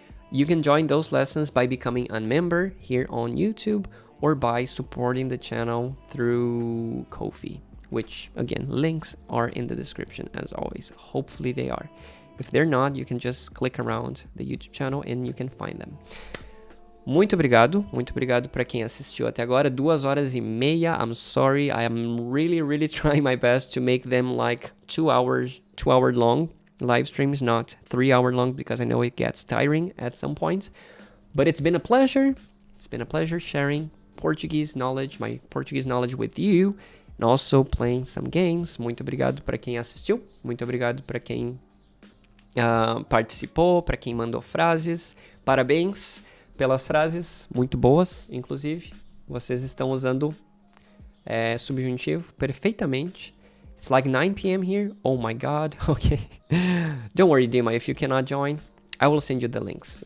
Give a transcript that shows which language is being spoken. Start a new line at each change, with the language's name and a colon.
English: You can join those lessons by becoming a member here on YouTube or by supporting the channel through Ko-fi, which again, links are in the description as always. Hopefully they are. If they're not, you can just click around the YouTube channel and you can find them.
Portuguese: Muito obrigado para quem assistiu até agora. 2h30.
English: I'm sorry, I am really trying my best to make them like 2 hour long live streams, not 3 hour long, because I know it gets tiring at some point. But it's been a pleasure. It's been a pleasure sharing Portuguese knowledge, my Portuguese knowledge with you, and also playing some games.
Portuguese: Muito obrigado para quem assistiu. Muito obrigado para quem participou, para quem mandou frases. Parabéns pelas frases, muito boas, inclusive. Vocês estão usando subjuntivo perfeitamente.
English: It's like 9 p.m. here. Oh my god. Okay. Don't worry, Dima. If you cannot join, I will send you the links.